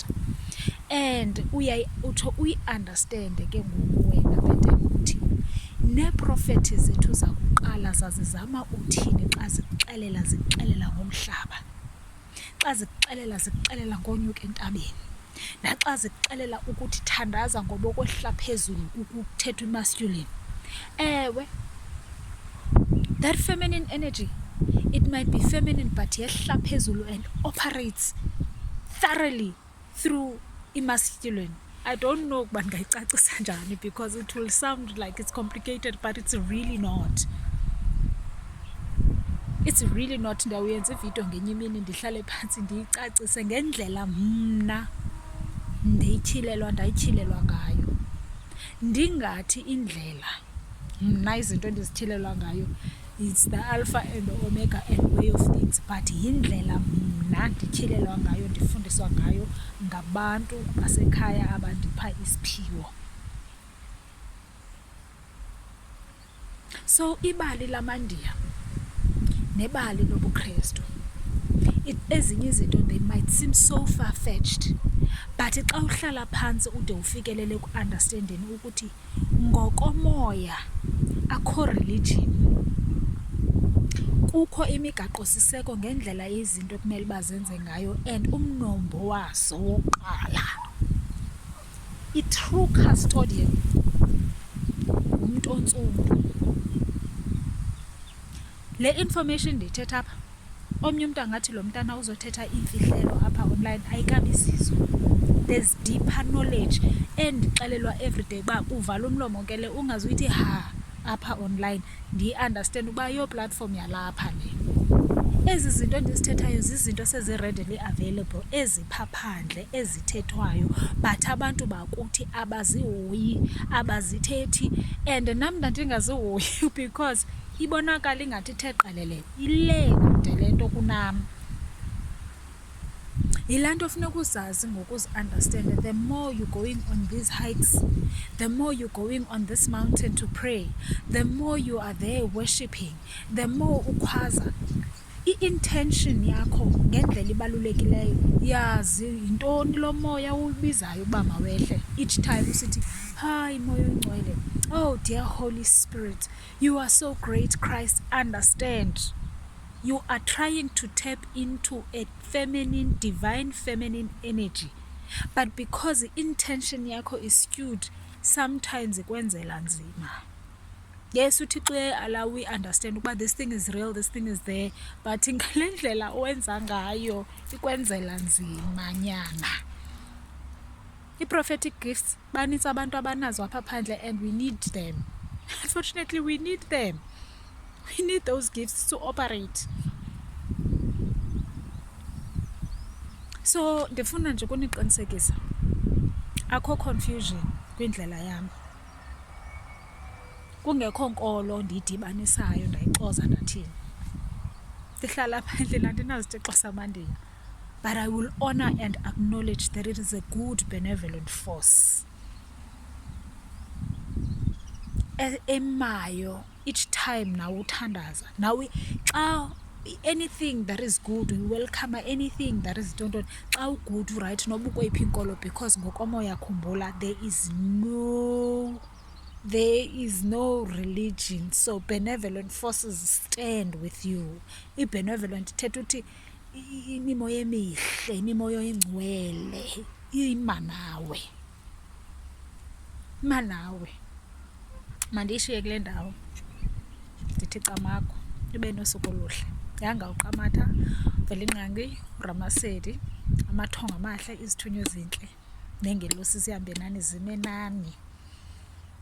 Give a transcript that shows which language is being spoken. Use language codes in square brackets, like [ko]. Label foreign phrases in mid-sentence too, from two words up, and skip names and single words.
[xh] And utsho uyi-understande ke ngoku wena bhetele ukuthi neeprofethi zethu zakuqala zazizama uthini xa zikuxelela ngomhlaba, xa zikuxelela ngonyuka entabeni, naxa zikuxelela ukuthi thandaza ngoba okwehla phezulu ukuthetha masculine. Ewe, [en] that feminine energy, it might be feminine but [xh] yehla phezulu [en] and operates thoroughly through masculine. I don't know [xh] ukuba ndingayicacisa njani [en] because it will sound like it's complicated, but it's really not. It's really not. [xh] Ndawuyenza ividiyo ngenye imini ndihlale phantsi ndiyicacise ngendlela mna ndayityhilelwa ngayo. Ndingathi indlela mna izinto endizithilelwa ngayo [en] it's the alpha and the omega and way of things, [xh] but yindlela mna ndityhilelwa ngayo, ndifundiswa ngayo ngabantu basekhaya abandipha isiphiwo. So ibali lamaNdiya nebali lobuKristu, ezinye izinto [en] they might seem so far-fetched, but [xh] xa uhlala phantsi ude ufikelele ku-understanding ukuthi ngokomoya akho religion, kukho imigaqo-siseko ngendlela izinto ekumele uba zenze ngayo, and umnombo wazo wokuqala, i-true custodian ngumntu ontsundu. Le information ndiyithetha apha, omnye umntu angathi lo mntana uzothetha iimfihlelo apha online, ayikabizizo. [en] There's deeper knowledge [xh] endixelelwa everyday uba uvala umlomo ke le ungazuyithi ha apha online, ndiyi-understand ukuba yo platform yalapha le. Ezi zinto ndizithethayo zizinto sezi-readily available, ezipha phandle, ezithethwayo, but abantu bakuthi abazihoyi, abazithethi, and nam ndandingazihoyi because ibonakala ingathi ithe qelele, ile kude le nto kunam. Yilaa nto funeka uzazi ngokuzi-understand. [en] The more you're going on these hikes, the more you're going on this mountain to pray, the more you are there worshipping, the more [xh] ukhwaza i-intention yakho ngendlela ibalulekileyo. Yazi yintoni lo moya ubizayo uba mawehle [en] each time [xh] usithi hayi moya ongcwele, [en] oh dear Holy Spirit, you are so great, Christ, understand. You are trying to tap into a feminine, divine feminine energy, but because the intention yakho is skewed, sometimes [xh] ikwenzela nzima. [en] Yes, uThixo allow we understand ukuba this thing is real, this thing is there, but [xh] ngale ndlela owenza ngayo ikwenzela nzima nyana. I-prophetic gifts banintsi abantu abanazo apha phandle, [en] and we need them. Unfortunately, we need them. We need those gifts to operate. [xh] So ndifuna nje kuniqinisekisa akho confusion kwindlela yam, kungekho nkolo ndiyidibanisayo ndayixoza ndathini. Ndihlala phandle andinazitixo samaNdiya, [en] but I will honor and acknowledge that it is a good benevolent force emayo each time [xh] nawe uthandaza. Nawe xa [en] anything that is good, we welcome anything that is don't. Xa ugood right [xh] noba ukweyiphi inkolo, [en] because [xh] ngokomoya khumbula [en] there is no religion, so benevolent forces stand with you. [xh] I-benevolent ithetha uthi imimoya emihle, imimoya engcwele imanawe. Mandiyishiye kule ndawo ndithi camakho, ibe nosuku oluhle. Yanga uQamatha, Velinqangi, Ramasedi, amathongo amahle, izithunywa ezintle, nengelosi zihambe nani zime nani.